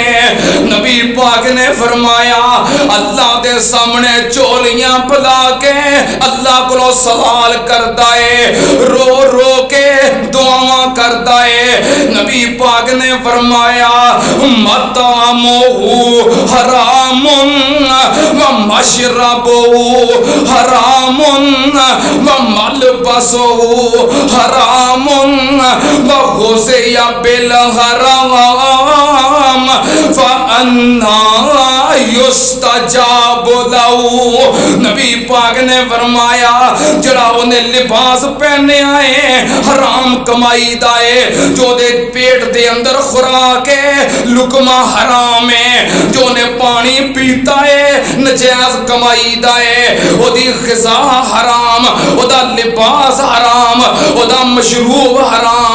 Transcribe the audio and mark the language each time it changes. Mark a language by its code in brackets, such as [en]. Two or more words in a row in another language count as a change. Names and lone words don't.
[pa] نبی پاک نے فرمایا اللہ دے سامنے جھولیاں پھیلا کے اللہ کو سوال کرتا ہے، رو رو کے دعاواں کرتا ہے. نبی پاک نے فرمایا [ar] مطعمه حرام ومشربه حرام وملبسه حرام وغذي بالحرام فأنى يستجاب له. [pa] نبی پاک نے فرمایا جیہڑا انہیں لباس پہنے آئے حرام کمائی دا اے، جو دے پیٹ دے اندر خوراک اے لقمہ حرام اے، جو نے پانی پیتا اے ناجائز کمائی دا اے، اودی غذا حرام، اودا لباس حرام، اودا مشروب حرام.